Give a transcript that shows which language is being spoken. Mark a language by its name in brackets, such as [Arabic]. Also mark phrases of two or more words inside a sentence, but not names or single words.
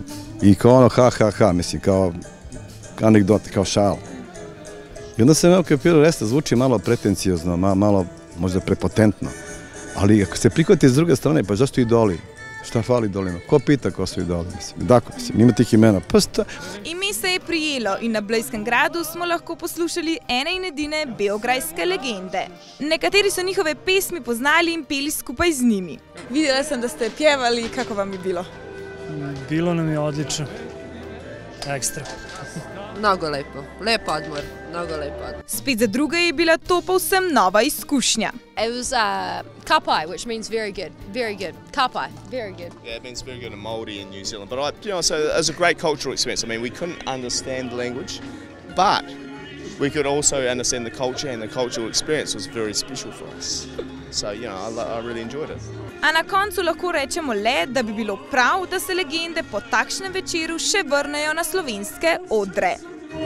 [Serbian] I kao ono ha, mislim, kao anegdote, kao šal. I onda sam kapirao, resta zvuči malo pretencijozno, malo možda prepotentno. Ali ako se prihvati s druge strane, pa zašto idoli? Šta fali idolima? Ko pita ko su idoli? Dakle, ima tih imena. [Slovenian] Ime se je prijelo in na Blejskem gradu smo lahko poslušali ene in edine beograjske legende. Nekateri so njihove pesmi poznali in peli skupaj z njimi. Videla sem, da ste pjevali, kako vam je bilo? [Serbian] Bilo nam je odlično. Ekstra. Mnogo lepo. Lep odmor. Mnogo lep odmor. [Slovenian] Spet za druge je bila to povsem nova izkušnja. [English] It was kapai, which means very good. Very good. Kapai, very good. Yeah, it means very good in Māori in New Zealand. But so it was a great cultural experience. I mean, we couldn't understand the language, but we could also understand the culture, and the cultural experience was very special for us. So, you know, I really enjoyed it. [Slovenian] A na koncu lahko rečemo le, da bi bilo prav, da se legende po takšnem večeru še vrnejo na slovenske odre.